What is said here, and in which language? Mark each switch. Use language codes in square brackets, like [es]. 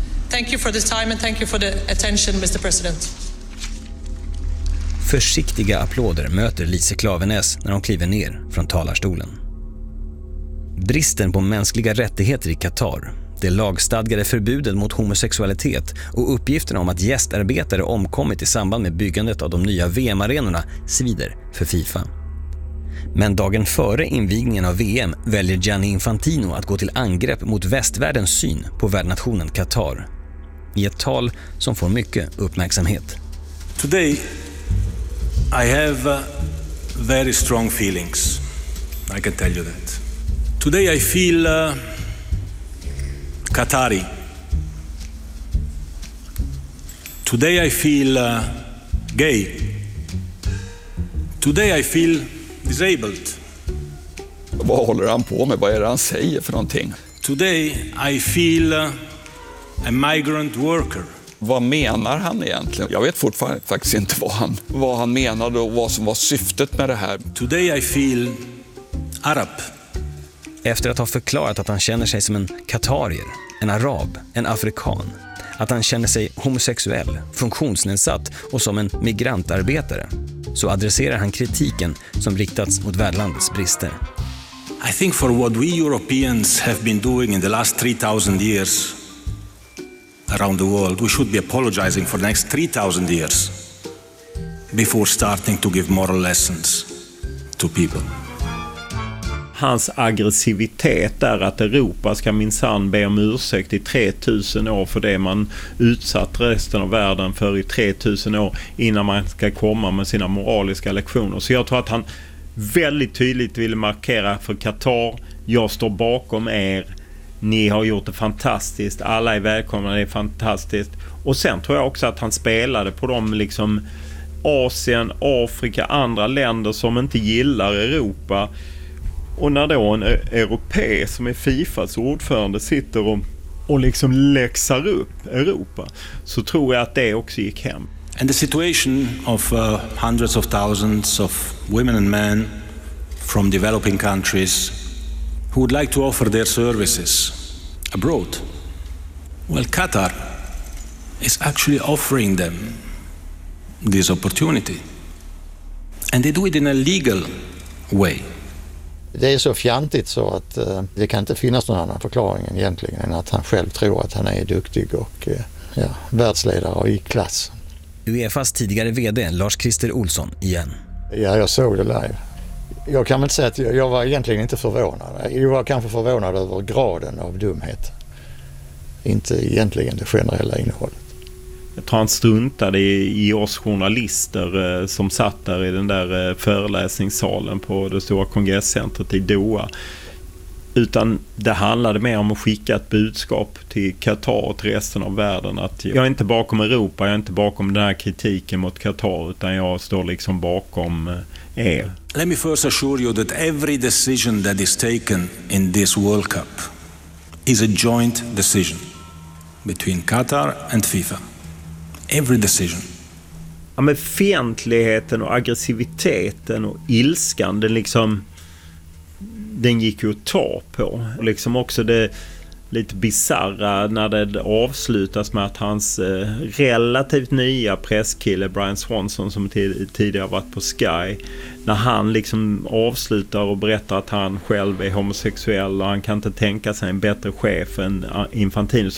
[en] Thank you for this time and thank you for the attention, Mr. President. [sv] Försiktiga applåder möter Lise Klaveness när hon kliver ner från talarstolen. Bristen på mänskliga rättigheter i Qatar, det lagstadgade förbudet mot homosexualitet och uppgifterna om att gästarbetare omkommit i samband med byggandet av de nya VM-arenorna svider för FIFA. Men dagen före invigningen av VM väljer Gianni Infantino att gå till angrepp mot västvärldens syn på värdnationen Qatar i ett tal som får mycket uppmärksamhet. [en] Today I have very strong feelings. I can tell you that. Today I feel Qatari. Today I feel gay. Today I feel disabled. [sv] Vad håller han på med? Vad är det han säger för någonting? [en] Today I feel a migrant worker. [sv] Vad menar han egentligen? Jag vet fortfarande faktiskt inte vad han menade och vad som var syftet med det här. [en] Today I feel Arab. [sv] Efter att ha förklarat att han känner sig som en qatarier, en arab, en afrikan, att han känner sig homosexuell, funktionsnedsatt och som en migrantarbetare, så adresserar han kritiken som riktats mot värdlandets brister. [en] I think for what we Europeans have been doing in the last 3000 years around the world, we should be apologizing for the next 3000 years before starting to give moral lessons to people. [sv] Hans aggressivitet är att Europa ska minsann be om ursäkt i 3000 år för det man utsatt resten av världen för i 3000 år innan man ska komma med sina moraliska lektioner. Så jag tror att han väldigt tydligt vill markera för Qatar: jag står bakom er, ni har gjort det fantastiskt, alla är välkomna, det är fantastiskt. Och sen tror jag också att han spelade på de liksom Asien, Afrika, andra länder som inte gillar Europa. Och när då en europé som är FIFAs ordförande sitter och liksom läxar upp Europa, så tror jag att det också gick hem. [en] And the situation of hundreds of thousands of women and men from developing countries who would like to offer their services abroad. Well, Qatar is actually offering them this opportunity. And they do it in a legal way. [sv] Det är så fjantigt så att det kan inte finnas någon annan förklaring egentligen än att han själv tror att han är duktig och världsledare och i klass. UEFAs tidigare vd Lars-Christer Olsson igen. Ja, jag såg det live. Jag kan väl säga att jag var egentligen inte förvånad. Jag var kanske förvånad över graden av dumhet. Inte egentligen det generella innehållet. Jag tror han struntade i oss journalister som satt där i den där föreläsningssalen på det stora kongresscentret i Doha. Utan det handlade mer om att skicka ett budskap till Qatar och till resten av världen. Att jag är inte bakom Europa, jag är inte bakom den här kritiken mot Qatar, utan jag står liksom bakom er. [en] Let me first assure you that every decision that is taken in this World Cup is a joint decision between Qatar and FIFA. Every decision. [sv] Ja, men fientligheten och aggressiviteten och ilskan, den liksom, den gick ju att ta på. Och liksom också det lite bizarra när det avslutas med att hans relativt nya presskille Brian Swanson, som tidigare varit på Sky, när han liksom avslutar och berättar att han själv är homosexuell och han kan inte tänka sig en bättre chef än Infantino.